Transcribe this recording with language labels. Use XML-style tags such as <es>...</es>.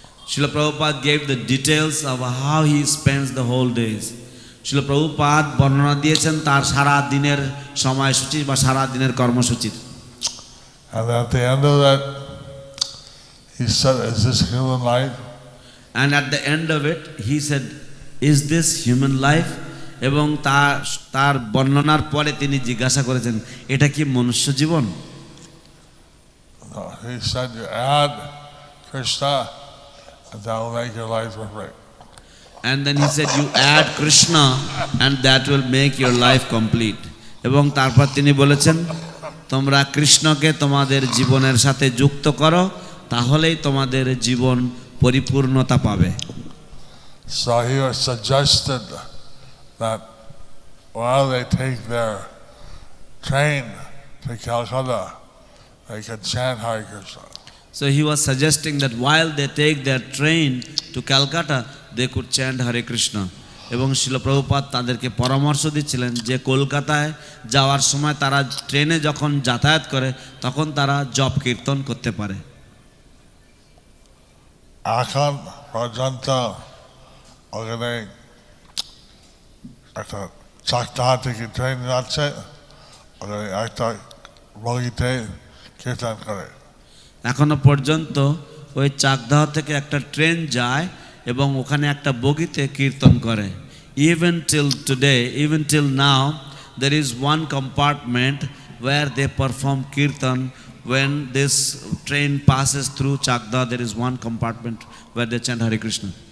<en>Srila Prabhupada gave the details of how he spends the whole days.</en> <bn>Srila Prabhupada বর্ণনা দিয়েছেন তার সারা দিনের সময়সূচি বা সারা দিনের কর্মসূচির।</bn> <en>And at the end of that, he said, "Is this human life?" And at the end of it, he said, "Is this human life?"</en> <bn>এবং তার বর্ণনার পরে তিনি জিজ্ঞাসা করেছেন, এটা কি মনুষ্য জীবন?</bn> <en>He said, "You add Krishna, and that will make your life perfect." And then he said, "You add Krishna, and that will make your life complete."</en> <bn>এবং তারপর তিনি বলেছেন, তোমরা কৃষ্ণকে তোমাদের জীবনের সাথে যুক্ত করো, তাহলেই তোমাদের জীবন পরিপূর্ণতা পাবে।</bn> <en>So he was suggested that while they take their train to Calcutta, they can chant Hare Krishna. So he was suggesting that while they take their train to Calcutta, they could chant Hare Krishna.</en> <bn>এবং শিল প্রভুপাদ তাদেরকে পরামর্শ দিচ্ছিলেন যে কলকাতায় যাওয়ার সময় তারা ট্রেনে যখন যাতায়াত করে তখন তারা জপ কীর্তন করতে পারে। এখন পর্যন্ত ওখানে একটা চাকদা থেকে ট্রেন যাচ্ছে, ওখানে একটা বগিতে কীর্তন করে। এখনো পর্যন্ত ওই চাকদাহ থেকে একটা ট্রেন যায় এবং ওখানে একটা বগিতে কীর্তন করে।</bn> <en>Even till today, even till now, there is one compartment where they perform kirtan. When this train passes through Chakda, there is one compartment where they chant Hare Krishna.</en>